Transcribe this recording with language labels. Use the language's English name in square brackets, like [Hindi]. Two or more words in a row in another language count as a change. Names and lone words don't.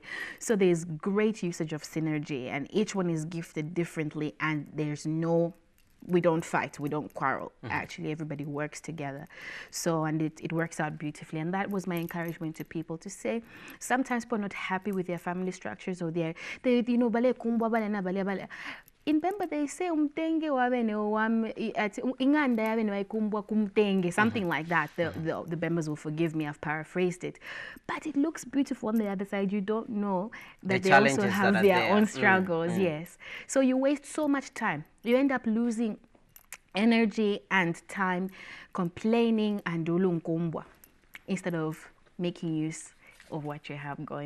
[English] So there's great usage of synergy, and each one is gifted differently, and there's no we don't fight, we don't quarrel. Actually, everybody works together. So, and it works out beautifully. And that was my encouragement to people to say, sometimes people are not happy with their family structures, or they you know, [Bemba] bale kumbwa bale na bale. [English] In Pemba, they say [Bemba] umtenge wabene inganda yabene waikumbwa kumtenge, [English] something like that. The Bembas will forgive me, I've paraphrased it. But it looks beautiful on the other side. You don't know that they also have their own struggles. Yes. So you waste so much time. You end up losing energy and time complaining and ulunkumbwa instead of making use of what you have going.